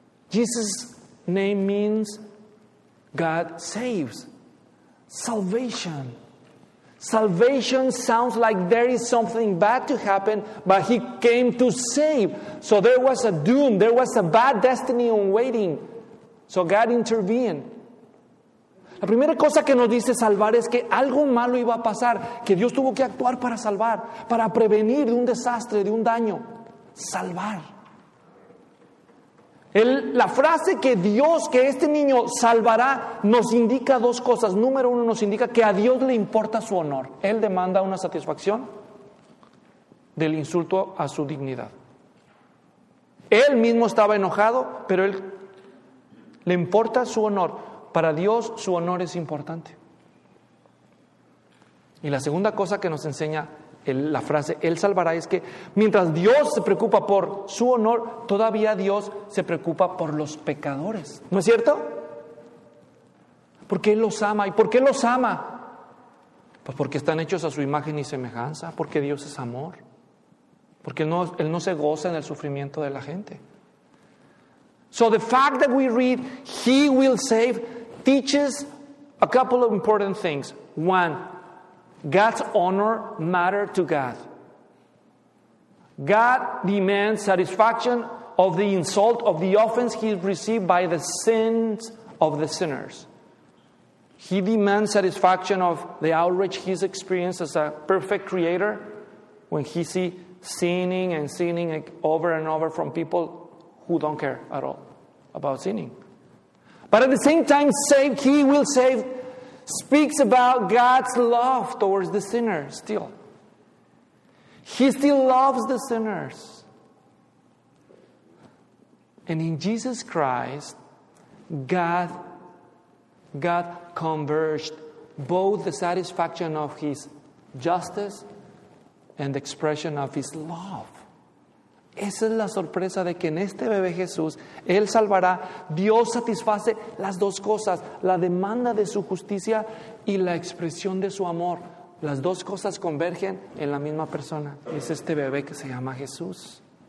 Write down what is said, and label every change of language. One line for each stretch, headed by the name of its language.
English: Jesus' name means God saves. Salvation. Salvation sounds like there is something bad to happen, but he came to save. So there was a doom, there was a bad destiny in waiting. So God intervened.
Spanish: La primera cosa que nos dice salvar es que algo malo iba a pasar, que Dios tuvo que actuar para salvar, para prevenir de un desastre, de un daño. Salvar. La frase que Dios, que este niño salvará, nos indica dos cosas. Número uno, nos indica que a Dios le importa su honor. Él demanda una satisfacción del insulto a su dignidad. Él mismo estaba enojado, pero él le importa su honor. Para Dios, su honor es importante. Y la segunda cosa que nos enseña la frase, Él salvará, es que mientras Dios se preocupa por su honor, todavía Dios se preocupa por los pecadores. ¿No es cierto? Porque Él los ama. ¿Y por qué los ama? Pues porque están hechos a su imagen y semejanza, porque Dios es amor. Porque Él no se goza en el sufrimiento de la gente.
English: So the fact that we read, He will save, teaches a couple of important things. One, God's honor matters to God. God demands satisfaction of the insult, of the offense he received by the sins of the sinners. He demands satisfaction of the outrage he's experienced as a perfect creator when he sees sinning and sinning over and over from people who don't care at all about sinning. But at the same time, He will save speaks about God's love towards the sinner still. He still loves the sinners. And in Jesus Christ, God converged both the satisfaction of His justice and the expression of His love.
Spanish: Esa es la sorpresa de que en este bebé Jesús, Él salvará, Dios satisface las dos cosas, la demanda de su justicia y la expresión de su amor. Las dos cosas convergen en la misma persona. Es este bebé que se llama Jesús.